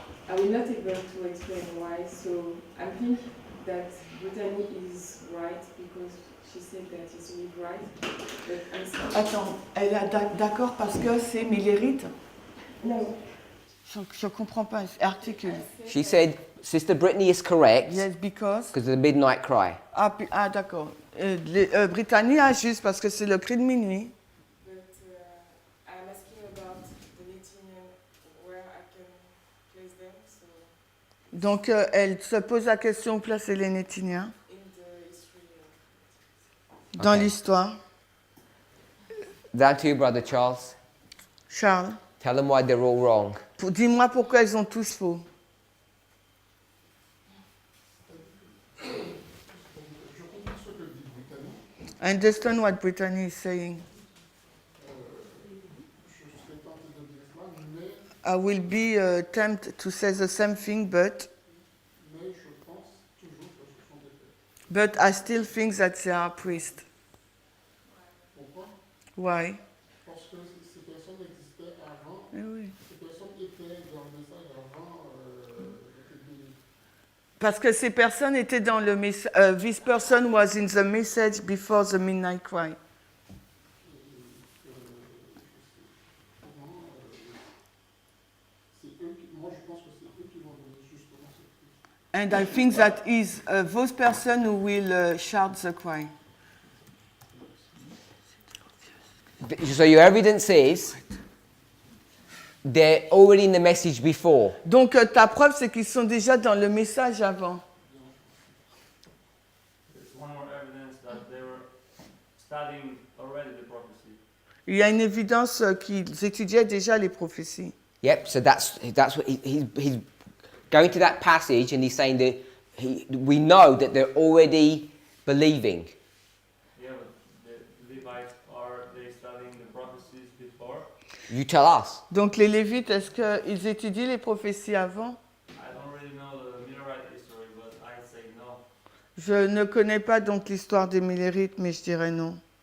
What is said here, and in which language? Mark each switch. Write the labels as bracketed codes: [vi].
[en] I will not able to explain why. So I think that Brittany is right because she said that it's really right. But I'm sorry. [fr] Attends, elle a d'accord parce que c'est millérite. [en] No. [fr] Je comprends pas. Articule. [en] She said Sister Brittany is correct Yes, because. of the midnight cry. [fr] Ah d'accord. Brittany a juste parce que c'est le cri de minuit. [en] But I'm asking about the Lithuanian where I can place them. So [fr] Donc elle se pose la question où placer les Nétiniens [en] in the history. [fr] dans [en] Okay. [fr] l'histoire. [en] Down to you, Brother Charles. [fr] Charles, [en] Tell them why they're all wrong. [fr] dis-moi pourquoi ils ont tous faux. Je comprends ce que dit Brittany. [en] I understand what Brittany is saying. [fr] Je serais tenté de dire cela, mais [en] I will be tempted to say the same thing, but [fr] je pense toujours que ce sont des prêtres. [en] but I still think that they are priests. [fr] Pourquoi? [en] Why? [fr] Parce que ces personnes existaient avant, Eh oui. ces personnes étaient dans le message avant le Béni. Parce que ces personnes étaient dans le message. [en] This person was in the message before the midnight cry. [fr] Moi, je pense que c'est eux qui vont donner justement cette crise. [en] And I think that is those person who will shout the cry. So your evidence is they're already in the message before. [fr] Donc ta preuve, c'est qu'ils sont déjà dans le message avant. [en] There's one more evidence that they were studying already the prophecy. [fr] Il y a une évidence qu'ils étudiaient déjà les prophéties. [en] Yep. So that's what he's going to that passage and he's saying that we know that they're already believing. Yeah, but the Levites, are they studying the prophecies before? You tell us. [fr] Donc les Lévites, est-ce qu'ils étudient les prophéties avant? [en] I don't really know the Millerite history, but I'd say no. [fr] Je ne connais pas donc l'histoire des Millérites, mais je dirais non.